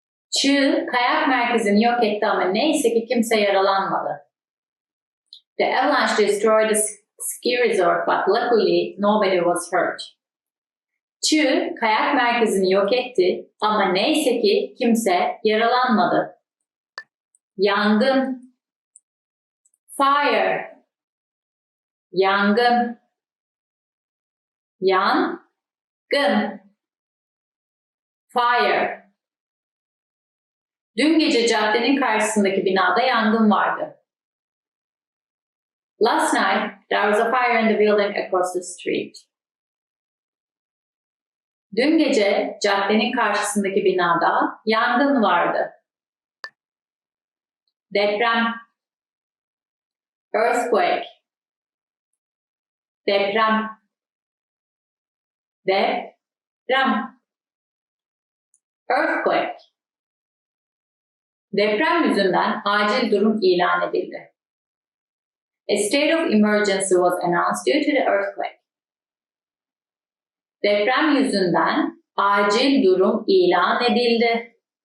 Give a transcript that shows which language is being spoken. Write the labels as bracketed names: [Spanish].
[Turkish] Çığ kayak merkezini yok etti ama neyse ki kimse yaralanmadı. [English] The avalanche destroyed the ski resort but luckily nobody was hurt. [Turkish] Çığ kayak merkezini yok etti ama neyse ki kimse yaralanmadı. Yangın. Fire. Yangın. Yangın. Fire. Dün gece caddenin karşısındaki binada yangın vardı. [English] Last night, there was a fire in the building across the street. [Turkish] Dün gece caddenin karşısındaki binada yangın vardı. Deprem. Earthquake. Deprem. Deprem. Earthquake. Deprem yüzünden acil durum ilan edildi. [English] A state of emergency was announced due to the earthquake. [Turkish] Deprem yüzünden acil durum ilan edildi.